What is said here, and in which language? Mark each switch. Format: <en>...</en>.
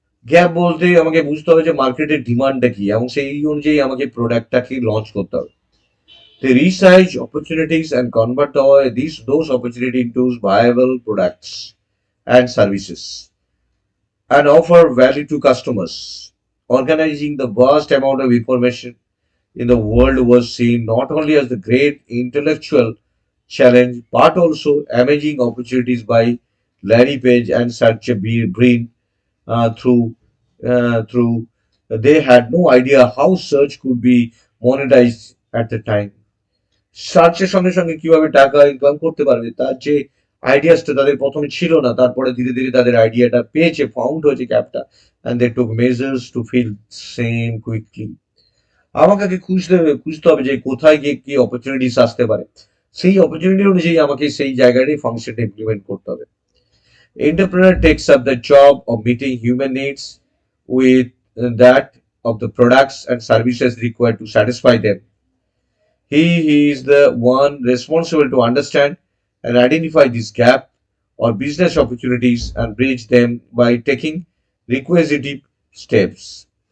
<bn>Gap বলতে আমাকে বুঝতে হবে যে মার্কেটের ডিমান্ডটা কি এবং সেই অনুযায়ী আমাকে প্রোডাক্টটাকে লঞ্চ করতে হবে।</bn> <en>They research opportunities and convert those opportunities into viable products and services and offer value to customers. Organizing the vast amount of information in the world was seen not only as the great intellectual challenge but also amazing opportunities by Larry Page and Sergey Brin through they had no idea how search could be monetized at the time.</en> <bn>সার্চের সঙ্গে সঙ্গে কিভাবে টাকা income করতে পারবে তার যে আইডিয়াসটা তাদের প্রথমে ছিল না, তারপরে ধীরে ধীরে তাদের আইডিয়াটা পেয়েছে, ফাউন্ড হয়েছে ক্যাপটা,</bn> <en>And they took measures to fill same quickly.</en> <bn>আমাকে আগে খুঁজতে হবে যে কোথায় গিয়ে কি অপরচুনিটিস আসতে পারে, সেই অপরচুনিটি অনুযায়ী আমাকে সেই জায়গাটাই ফাংশনটা ইমপ্লিমেন্ট করতে হবে।</bn> <en>Entrepreneur takes up the job of meeting human needs with that of the products and services required to satisfy them. He is the one responsible to understand and identify this gap or business opportunities and bridge them by taking requisite steps.</en>